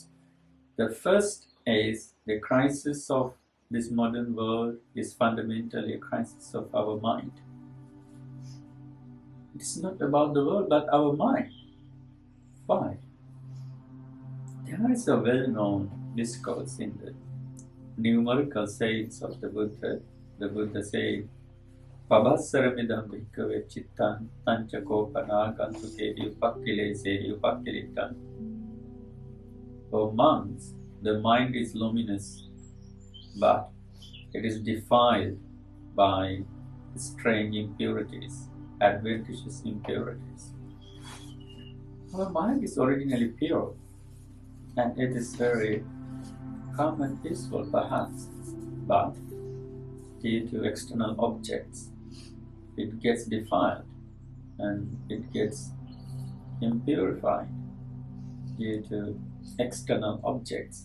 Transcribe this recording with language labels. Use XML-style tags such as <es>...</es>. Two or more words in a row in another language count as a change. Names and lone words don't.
<en>The first is the crisis of this modern world is fundamentally a crisis of our mind. It's not about the world, but our mind. Why? There is a well-known discourse in the numerical sayings of the Buddha. The Buddha said,</en> <pi>Pabassaramidam bhikkhave chittan tanchakopana gantukedi upakkilesedi upakkilitan.</pi> <en>For monks, the mind is luminous, but it is defiled by strange impurities, adventitious impurities. Our mind is originally pure, and it is very calm and peaceful perhaps, but due to external objects, it gets defiled and it gets impurified due to external objects.</en>